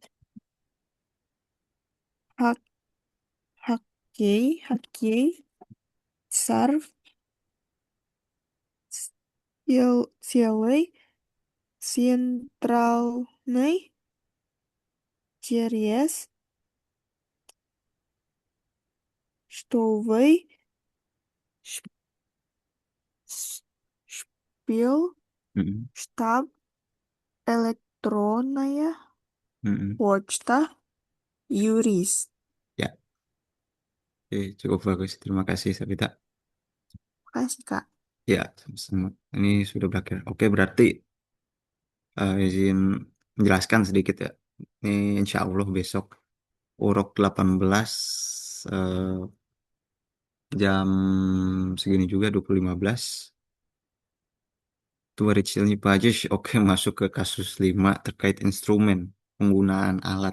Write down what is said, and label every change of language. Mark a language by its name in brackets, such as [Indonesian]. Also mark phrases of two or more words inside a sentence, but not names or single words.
[Russian] Хок- Хоккей, Сарв, Селый, Центральный, Терес, Штовый, Ш- Шпил, hmm, Штаб, Электронная hmm. почта, Юрист. [Indonesian] Ya, oke, cukup bagus. Terima kasih Sabita. Makasih, Kak. Ya, ini sudah berakhir. Oke, berarti izin menjelaskan sedikit ya. Ini [Arabic] إن شاء الله [Indonesian] besok urok 18 eh, jam segini juga 20.15 tuh Richelnya Pajes oke masuk ke kasus 5 terkait instrumen penggunaan alat.